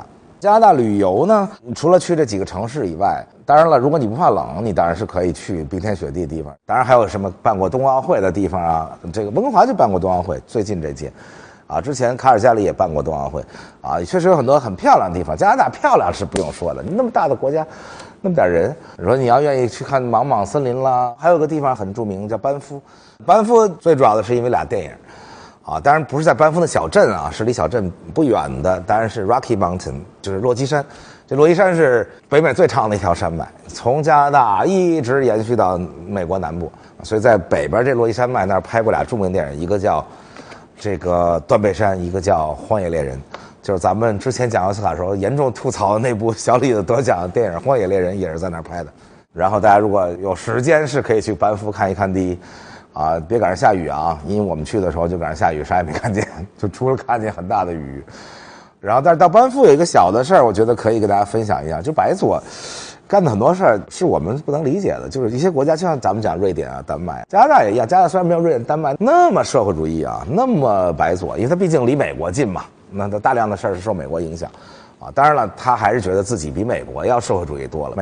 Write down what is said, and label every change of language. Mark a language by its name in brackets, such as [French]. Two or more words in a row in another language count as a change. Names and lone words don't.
[Chinese] 加拿大旅遊呢，除了去這幾個城市以外，當然了，如果你不怕冷，你当然是可以去冰天雪地的地方。当然还有什么辦過冬奧會的地方這個溫哥華就辦過冬奧會，最近這屆之前卡爾加里也辦過冬奧會確實有很多很漂亮的地方。加拿大漂亮是不用說的，那麼大的國家，那麼點人，你說你要願意去看莽莽森林啦，還有個地方很著名叫班夫。班夫最主要的是因為倆電影當然不是在班夫的小鎮是離小鎮不遠的，當然是 Rocky Mountain，就是落基山。這落基山是北美最長的一條山脈，從加拿大一直延續到美國南部，所以在北邊這落基山脈那兒拍過倆著名電影，一個叫這個斷背山，一個叫荒野獵人，就是咱們之前講奧斯卡時候嚴重吐槽的那部小李子得獎的電影《荒野獵人》也是在那兒拍的。然後大家如果有時間是可以去班夫看一看第一。別趕上下雨因為我們去的時候就趕上下雨，啥也沒看見，就除了看見很大的雨。然後但是到班夫有一個小的事兒，我覺得可以跟大家分享一下，就白左幹的很多事兒是我們不能理解的，就是一些國家就像咱們講瑞典丹麥，加拿大也一樣，加拿大雖然沒有瑞典丹麥那麼社會主義那麼白左，因為它畢竟離美國近嘛，那它大量的事兒是受美國影響當然了，他還是覺得自己比美國要社會主義多了。